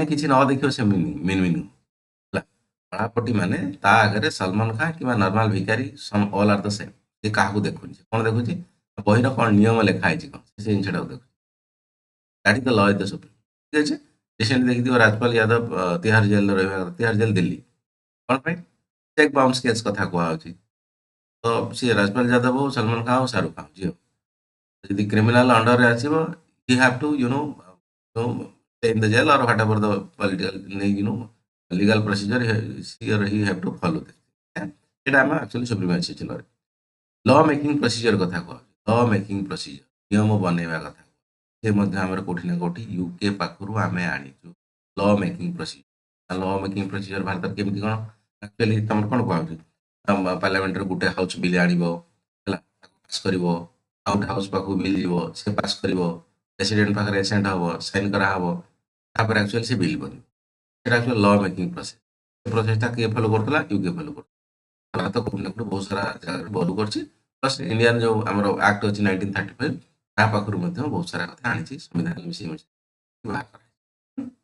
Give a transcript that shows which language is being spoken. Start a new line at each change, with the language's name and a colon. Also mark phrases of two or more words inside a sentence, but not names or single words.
Odia: କିଛି ନ ଦେଖିବ ସେ ମିନିଂ କଳାପଟି ମାନେ ତା ଆଗରେ ସଲମାନ ଖାନ କିମ୍ବା ନର୍ମାଲ ଭିକାରୀ
English: all are the same
Odia: ସେ କାହାକୁ ଦେଖୁନି କ'ଣ ଦେଖୁଛି ବହିର କ'ଣ ନିୟମ ଲେଖା ହେଇଛି କ'ଣ ସେ ଜିନିଷଟାକୁ ଦେଖୁଛି
English: that is the law is the supreme
Odia: ଠିକ୍ ଅଛି ରିସେଣ୍ଟ ଦେଖିଥିବ ରାଜପାଲ ଯାଦବ ତିହାର ଜେଲରେ ରହିବା କଥା ତିହାର ଜେଲ ଦିଲ୍ଲୀ କ'ଣ ପାଇଁ
English: cheque bounce case
Odia: କଥା କୁହାହେଉଛି ତ ସିଏ ରାଜପାଲ ଯାଦବ ହଉ ସଲମାନ ଖାନ ହଉ ଶାହରୁଖ ଖାନ ଝିଅ ଯଦି କ୍ରିମିନାଲ ଅଣ୍ଡରରେ ଆସିବ
English: he have to stay in the jail or whatever the political legal procedure he have to follow this এটা
Odia: ଆମେ ଆକ୍ଚୁଆଲି ସୁପ୍ରିମାସି ଚିହ୍ନରେ
English: law making procedure
Odia: କଥା କୁହା
English: law making procedure ନିୟମ
Odia: ବନେଇବା କଥା ସେ ମଧ୍ୟ ଆମର କୋଉଠି ନା କୋଉଠି ୟୁକେ ପାଖରୁ ଆମେ ଆଣିଛୁ
English: law making procedure law making procedure
Odia: ଭାରତରେ କେମିତି କ'ଣ ଆକ୍ଚୁଆଲି ତମର କ'ଣ କୁହାଉଛି ପାର୍ଲାମେଣ୍ଟରେ ଗୋଟେ
English: house bill
Odia: ଆଣିବ ହେଲା ପାସ୍ କରିବ
English: out house
Odia: ପାଖକୁ ବିଲ୍ ଯିବ ସେ ପାସ୍ କରିବ ପ୍ରେସିଡେଣ୍ଟ ପାଖରେ ଏସେଣ୍ଟ ହବ ସାଇନ୍ କରାହବ ତାପରେ ଆକ୍ଚୁଆଲି ସେ ବିଲ୍ ବନିବ ସେଟା
English: actually law making process
Odia: ସେ ପ୍ରୋସେସଟା କିଏ ଫଲୋ କରୁଥିଲା ୟୁକେ ଫଲୋ କରୁଥିଲା ଭାରତ ବହୁତ ସାରା ଜାଗାରେ ଫଲୋ କରୁଛି
English: plus Indian
Odia: ଯେଉଁ ଆମର ଆକ୍ଟ ଅଛି 1935 ତା ପାଖରୁ ମଧ୍ୟ ବହୁତ ସାରା କଥା ଆଣିଛି ସମ୍ବିଧାନ ମିଶେଇ ବାହାର କରାଯାଇଛି